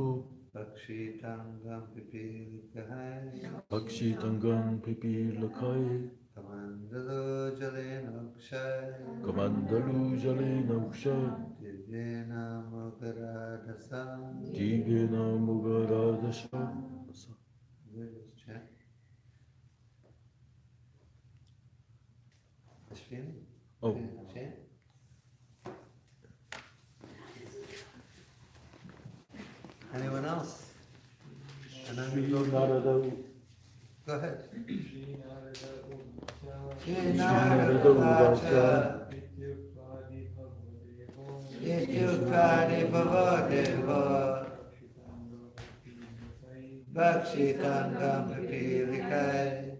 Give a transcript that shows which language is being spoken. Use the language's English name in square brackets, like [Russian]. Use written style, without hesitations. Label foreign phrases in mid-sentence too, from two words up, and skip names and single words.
[Sanskrit] Vakshitangam Pipilikai. Bhakshitangam Pipilikai. Kamandalu Jalena Ukshay. Kamandalu Jalena Ukshay. Divyena Mugaradhasa. Divyena Mugaradasha. [English] Where is chant? Ashwini? Oh. Chant? Anyone else? And then we [Sanskrit] Shri [English] go [Sanskrit] Narada. [English] Go ahead. [Sanskrit] Shri Narada Uvacha. Ityukadi Bhavodevo. Vakshitangam Pipilikai.